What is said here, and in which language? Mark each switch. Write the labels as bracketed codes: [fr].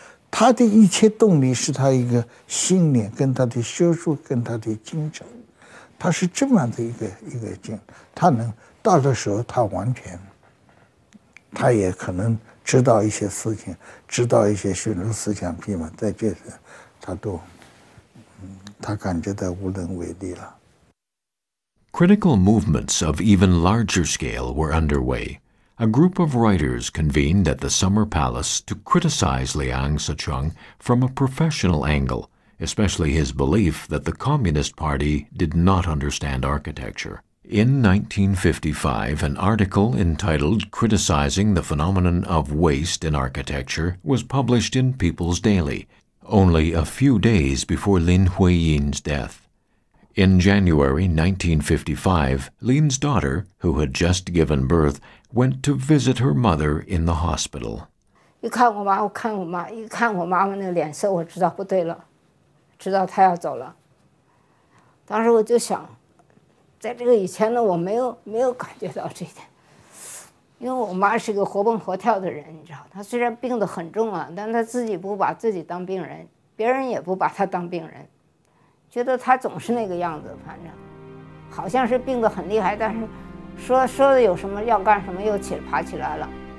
[zh] 他的一切动力是他一个信念，跟他的学术，跟他的精神，他是这么样的一个精，他能到的时候，他完全。他也可能知道一些事情，知道一些学术思想批判，在这时他都，他感觉到无能为力了。 [en] Critical movements of even larger scale were underway. A group of writers convened at the Summer Palace to criticize Liang Secheng from a professional angle, especially his belief that the Communist Party did not understand architecture. In 1955, an article entitled Criticizing the Phenomenon of Waste in Architecture was published in People's Daily, only a few days before Lin Huiyin's death. In January 1955, Lin's daughter, who had just given birth, went to visit her mother in the hospital. [zh] 一看我妈，一看我妈妈那个脸色，我知道不对了，知道她要走了。当时我就想。在这个以前呢，我没有感觉到这一点，因为我妈是个活蹦活跳的人，你知道，她虽然病得很重啊，但她自己不把自己当病人，别人也不把她当病人，觉得她总是那个样子，反正好像是病得很厉害，但是说的有什么要干什么又爬起来了。